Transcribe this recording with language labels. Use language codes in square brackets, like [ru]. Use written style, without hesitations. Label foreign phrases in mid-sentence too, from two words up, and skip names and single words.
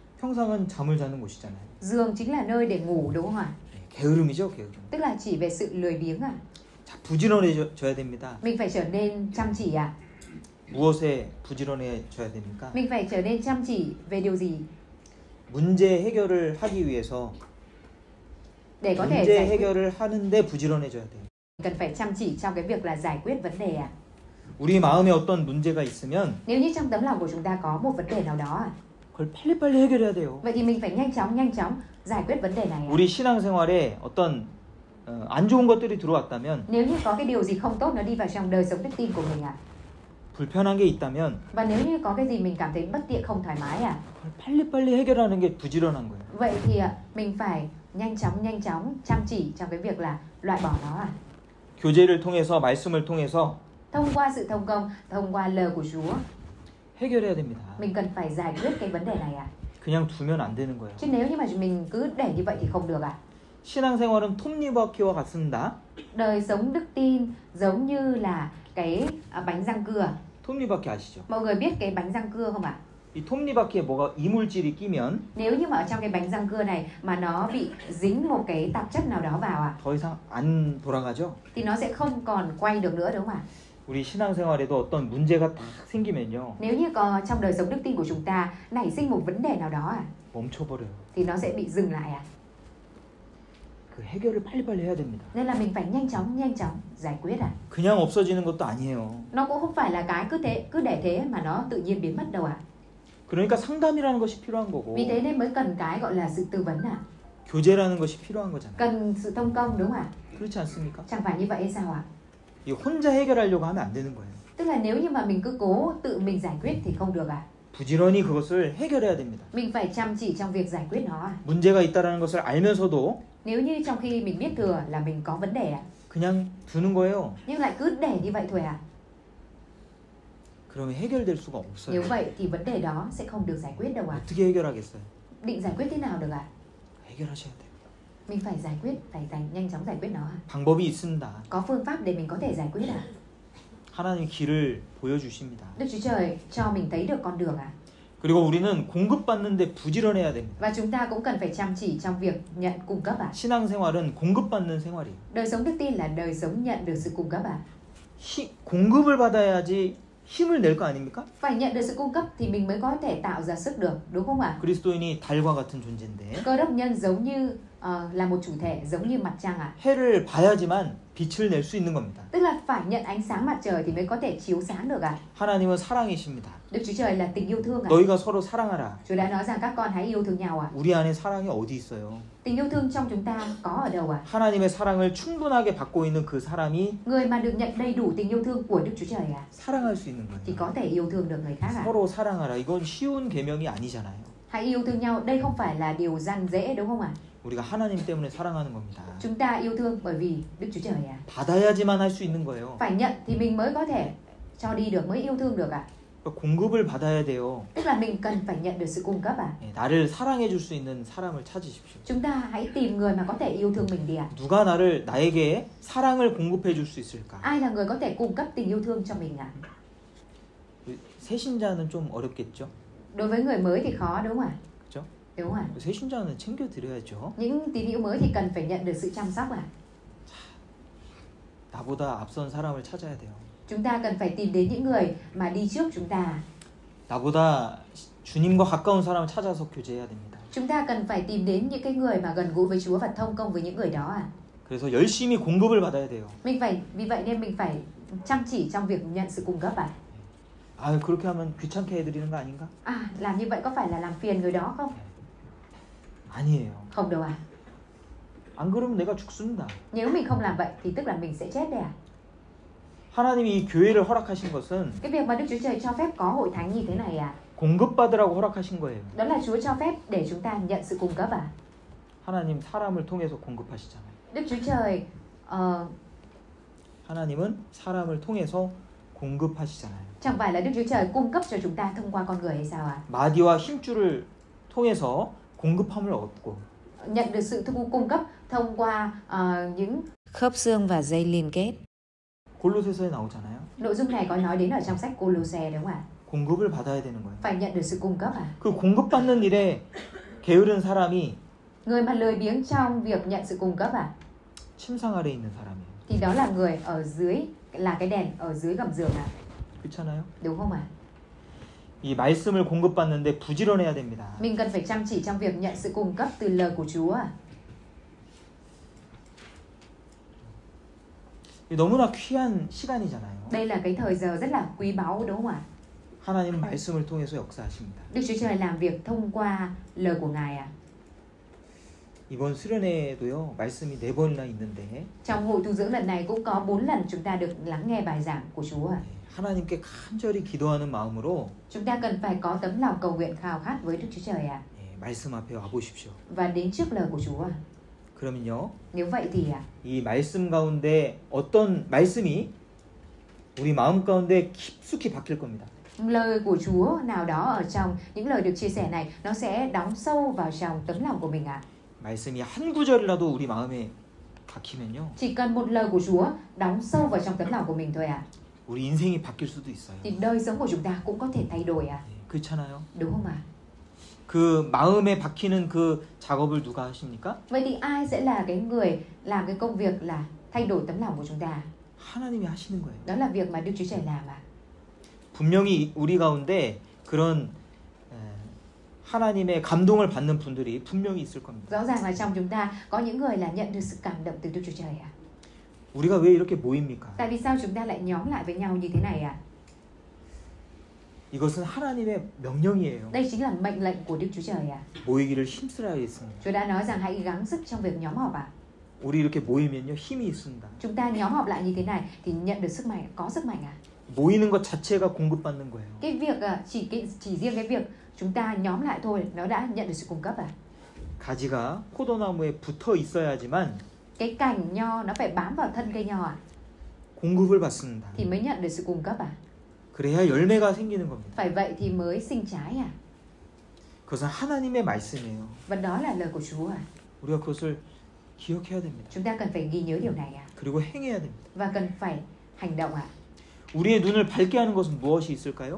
[ko] 평상은 잠을 자는 곳이잖아요. [vi] Giường chính là nơi để ngủ đúng không ạ? [ko] 게으름이죠, 게으름. [vi] Tức là chỉ về sự lười biếng ạ. [ko] 자, 부지런해져야 됩니다. [vi] Mình phải trở nên chăm chỉ ạ. [ko] 무엇에 부지런해져야 됩니까? [vi] Mình phải trở nên chăm chỉ về điều gì? [ko] 문제 해결을 하기 위해서 [vi] Để có thể [ko] 문제 [vi] giải quyết, [ko] 해결을 하는데 부지런해져야 돼요. [vi] cần phải chăm chỉ trong cái việc là giải quyết vấn đề ạ. [ko] 우리 마음에 어떤 문제가 있으면 [vi] Nếu như trong tấm lòng của chúng ta có một vấn đề nào đó ạ, [ko] 그걸 빨리빨리 해결해야 돼요. [vi] vậy thì mình phải nhanh chóng giải quyết vấn đề này ạ. [ko] 우리 신앙생활에 어떤 안 좋은 것들이 들어왔다면 [vi] Nếu như có cái điều gì không tốt nó đi vào trong đời sống đức tin của mình ạ. [ko] 불편한 게 있다면 [vi] Và nếu như có cái gì mình cảm thấy bất tiện không thoải mái ạ, [ko] 그걸 빨리빨리 해결하는 게 부지런한 거예요. [vi] vậy thì mình phải nhanh chóng chăm chỉ trong cái việc là loại bỏ nó ạ. [ko] 교제를 통해서 말씀을 통해서 [vi] Thông qua sự thông công, thông qua lời của Chúa, [ko] 해결해야 됩니다. [vi] mình cần phải giải quyết cái vấn đề này ạ. [ko] 그냥 두면 안 되는 거예요. [vi] Chứ nếu như mà mình cứ để như vậy thì không được ạ. [ko] 신앙생활은 톱니바퀴와 같습니다. [vi] Đời sống đức tin giống như là cái bánh răng cưa. [ko] 톱니바퀴 아시죠? [vi] Mọi người biết cái bánh răng cưa không ạ? [ko] 이 톱니바퀴에 뭐가 이물질이 끼면 [vi] Nếu như mà ở trong cái bánh răng cưa này mà nó bị dính một cái tạp chất nào đó vào [ko] 더 이상 안 돌아가죠? [vi] thì nó sẽ không còn quay được nữa đúng không ạ? [ko] 우리 신앙생활에도 어떤 문제가 딱 생기면요. [vi] Nếu như có trong đời sống đức tin của chúng ta nảy sinh một vấn đề nào đó [ko] 멈춰버려요. [vi] thì nó sẽ bị dừng lại [ko] 그 해결을 빨리빨리 해야 됩니다. [vi] Nên là mình phải nhanh chóng giải quyết [ko] 그냥 없어지는 것도 아니에요. [vi] Nó cũng không phải là cái cứ để thế mà nó tự nhiên biến mất đâu [ko] 그러니까 상담이라는 것이 필요한 거고 [vi] Vì thế nên mới cần cái gọi là sự tư vấn [ko] 교제라는 것이 필요한 거잖아요. [vi] Cần sự thông công đúng không ạ? [ko] 그렇지 않습니까? [vi] Chẳng phải như vậy hay sao ạ? [ko] 이 혼자 해결하려고 하면 안 되는 거예요. [vi] Tức là nếu như mà mình cứ cố tự mình giải quyết thì không được [ko] 부지런히 그것을 해결해야 됩니다. [vi] Mình phải chăm chỉ trong việc giải quyết nó [ko] 문제가 있다라는 것을 알면서도 [vi] Nếu như trong khi mình biết thừa là mình có vấn đề [ko] 그냥 두는 거예요. [vi] nhưng lại cứ để như vậy thôi [ko] 그러면 해결될 수가 [vi] Nếu [ko] 없어요. [vi] vậy thì vấn đề đó sẽ không được giải quyết đâu [ko] 어떻게 해결하겠어요? [vi] Định giải quyết thế nào được [ko] 해결하셔야 돼요. [vi] Mình phải giải quyết, nhanh chóng giải quyết nó [ko] 방법이 있습니다. [vi] Có phương pháp để mình có thể giải quyết [ko] 하나님 길을 보여주십니다. [vi] Đức Chúa Trời cho mình thấy được con đường [ko] 그리고 우리는 공급받는데 부지런해야 됩니다. [vi] Và chúng ta cũng cần phải chăm chỉ trong việc nhận cung cấp [ko] 신앙생활은 공급받는 생활이에요. [vi] Đời sống đức tin là đời sống nhận được sự cung cấp [ko] 공급을 받아야지 힘을 낼 거 아닙니까? [vi] Phải nhận được sự cung cấp thì mình mới có thể tạo ra sức được, đúng không ạ? [ko] 그리스도인이 달과 같은 존재인데 [vi] Cơ đốc nhân giống như là một chủ thể, giống như mặt trăng ạ. [ko] 해를 봐야지만 빛을 낼 수 있는 겁니다. [vi] Tức là phải nhận ánh sáng mặt trời thì mới có thể chiếu sáng được ạ. [ko] 하나님은 사랑이십니다. [vi] Đức Chúa Trời là tình yêu thương ạ. [ko] 너희가 서로 사랑하라. [vi] Chúa đã nói rằng các con hãy yêu thương nhau ạ. [ko] 우리 안에 사랑이 어디 있어요? [vi] Tình yêu thương trong chúng ta có ở đâu ạ? [ko] 하나님의 사랑을 충분하게 받고 있는 그 사람이 [vi] Người mà được nhận đầy đủ tình yêu thương của Đức Chúa Trời ạ, [ko] 사랑할 수 있는 [vi] thì [ko] 거예요. [vi] có thể yêu thương được người khác ạ. [ko] 서로 사랑하라. 이건 쉬운 계명이 아니잖아요. [vi] Hãy yêu thương nhau, đây không phải là điều gian dễ đúng không ạ? [ko] 우리가 하나님 때문에 사랑하는 겁니다. [vi] Chúng ta yêu thương bởi vì Đức Chúa Trời ạ. [ko] 받아야지만 할 수 있는 거예요. [vi] Phải nhận thì mình mới có thể cho đi được, mới yêu thương được ạ. [ko] 공급을 받아야 돼요. [vi] Tức là mình cần phải nhận được sự cung cấp ạ. [ko] 나를 사랑해 줄 수 있는 사람을 찾으십시오. [vi] Chúng ta hãy tìm người mà có thể yêu thương mình đi ạ. [ko] 누가 나에게 사랑을 공급해 줄 수 있을까? [vi] Ai là người có thể cung cấp tình yêu thương cho mình ạ? [ko] 새신자는 좀 어렵겠죠? [vi] Đối với người mới thì khó đúng không ạ? [ko] 그렇죠? [vi] Đúng ạ. [ko] 새신자는 챙겨 드려야죠. [vi] Những tín hữu mới thì cần phải nhận được sự chăm sóc ạ. [ko] 나보다 앞선 사람을 찾아야 돼요. [vi] Chúng ta cần phải tìm đến những người mà đi trước chúng ta. [ko] 나보다 주님과 가까운 사람을 찾아서 교제해야 됩니다. [vi] Chúng ta cần phải tìm đến những cái người mà gần gũi với Chúa và thông công với những người đó ạ. [ko] 그래서 열심히 공급을 받아야 돼요. [vi] Vì vậy nên mình phải chăm chỉ trong việc nhận sự cung cấp ạ. [ko] 아, 그렇게 하면 귀찮게 해드리는 거 아닌가? [vi] À, làm như vậy có phải là làm phiền người đó không? [ko] 아니에요. [vi] Không đâu ạ. [ko] 안 그러면 내가 죽습니다. [vi] Nếu mình không làm vậy thì tức là mình sẽ chết đấy ạ. [ko] 하나님이 이 교회를 허락하신 것은 [vi] Cái việc mà Đức Chúa Trời cho phép có hội thánh như thế này ạ, [ko] 공급받으라고 허락하신 거예요. [vi] đó là Chúa cho phép để chúng ta nhận sự cung cấp ạ. [ko] 하나님 사람을 통해서 공급하시잖아요. [vi] Đức Chúa Trời [ko] 하나님은 사람을 통해서 공급하시잖아요. [vi] chẳng phải là Đức Chúa Trời cung cấp cho chúng ta thông qua con người hay sao ạ? [ko] 마디와 힘줄을 통해서 공급함을 얻고 [vi] Nhận được sự cung cấp thông qua những khớp xương và dây liên kết. [ko] 골로새서에 나오잖아요. [vi] Nội dung này có nói đến ở trong sách Cô-lô-se đúng không ạ? [ko] 공급을 받아야 되는 거예요. [vi] Phải nhận được sự cung cấp ạ. [ko] 그 공급받는 일에 게으른 사람이 [vi] Người mà lười biếng trong việc nhận sự cung cấp ạ, [ko] 침상 아래에 있는 사람이에요. [vi] thì đó là người ở dưới, là cái đèn ở dưới gầm giường ạ. [ko] 그렇잖아요. [vi] Đúng không ạ? [ko] 이 말씀을 공급받는데 부지런해야 됩니다. [vi] Mình cần phải chăm chỉ trong việc nhận sự cung cấp từ lời của Chúa ạ. [ko] 너무나 귀한 시간이잖아요. [vi] Đây là cái thời giờ rất là quý báu đúng không ạ? [ko] 하나님은 말씀을 통해서 역사하십니다. [vi] Đức Chúa Trời làm việc thông qua lời của Ngài ạ. [ko] 이번 수련회에도요. 말씀이 4번이나 있는데 [vi] Trong hội tu dưỡng lần này cũng có 4 lần chúng ta được lắng nghe bài giảng của Chúa ạ. [ko] 하나님께 간절히 기도하는 마음으로 [vi] Chúng ta cần phải có tấm lòng cầu nguyện khao khát với Đức Chúa Trời ạ. [ko] 말씀 앞에 와 보십시오. [vi] Và đến trước lời của Chúa ạ. [ko] 그러면요. [vi] Nếu vậy thì [ko] 이 말씀 가운데 어떤 말씀이 우리 마음 가운데 깊숙이 박힐 겁니다. [vi] lời của Chúa nào đó ở trong những lời được chia sẻ này nó sẽ đóng sâu vào trong tấm lòng của mình ạ. [ko] 말씀이 한 구절이라도 우리 마음에 박히면요. [vi] Chỉ cần một lời của Chúa đóng sâu vào trong tấm lòng của mình thôi ạ. [ko] 우리 인생이 바뀔 수도 있어요. [vi] Thì đời sống của chúng ta cũng có thể thay đổi ạ. [ko] 그렇잖아요. [vi] Đúng không ạ? [ko] 그 마음에 박히는 그 작업을 누가 하십니까? [vi] Vậy thì ai sẽ là cái người làm cái công việc là thay đổi tấm lòng của chúng ta? [ko] 하나님이 하시는 거예요. [vi] Đó là việc mà Đức Chúa Trời làm ạ. [ko] 분명히 우리 가운데 그런 하나님의 감동을 받는 분들이 분명히 있을 겁니다. [vi] Rõ ràng là trong chúng ta có những người là nhận được sự cảm động từ Đức Chúa Trời ạ. [ko] 우리가 왜 이렇게 모입니까? [vi] Tại vì sao chúng ta lại nhóm lại với nhau như thế này ạ? [ko] 이것은 하나님의 명령이에요. [vi] Đây chính là mệnh lệnh của Đức Chúa Trời ạ. [ko] 모이기를 힘쓰라 했습니다. [vi] Chúa đã nói rằng hãy gắng sức trong việc nhóm họp ạ. [ko] 우리 이렇게 모이면요 힘이 있습니다. [vi] Chúng ta nhóm họp lại như thế này thì nhận được sức mạnh, có sức mạnh ạ. [ko] 모이는 것 자체가 공급받는 거예요. [vi] Cái việc chỉ riêng cái việc chúng ta nhóm lại thôi nó đã nhận được sự cung cấp ạ. [ko] 가지가 포도나무에 붙어 있어야지만 [vi] Cái cành nho nó phải bám vào thân cây nho ạ. [ko] 공급을 받습니다. [vi] Thì mới nhận được sự cung cấp ạ. [ko] 그래야 열매가 생기는 겁니다. [vi] Phải vậy thì mới sinh trái ạ. [ko] 그것은 하나님의 말씀이에요. [vi] Và đó là lời của Chúa ạ. [ko] 우리가 그것을 기억해야 됩니다. [vi] Chúng ta cần phải ghi nhớ điều này ạ. [ko] 그리고 행해야 됩니다. [vi] Và cần phải hành động ạ. [ko] 우리의 눈을 밝게 하는 것은 무엇이 있을까요?